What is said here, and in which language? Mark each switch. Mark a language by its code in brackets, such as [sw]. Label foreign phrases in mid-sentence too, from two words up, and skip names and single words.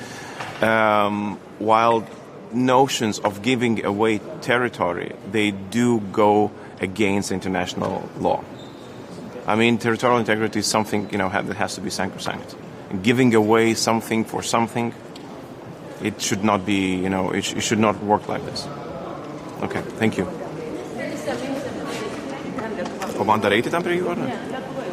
[en] While notions of giving away territory, they do go against international law. I mean, territorial integrity is something, that has to be sacrosanct. Giving away something for something, it should not be, it should not work like this. Okay, thank you. [lt] O man dar eiti tam prie jų, ar ne?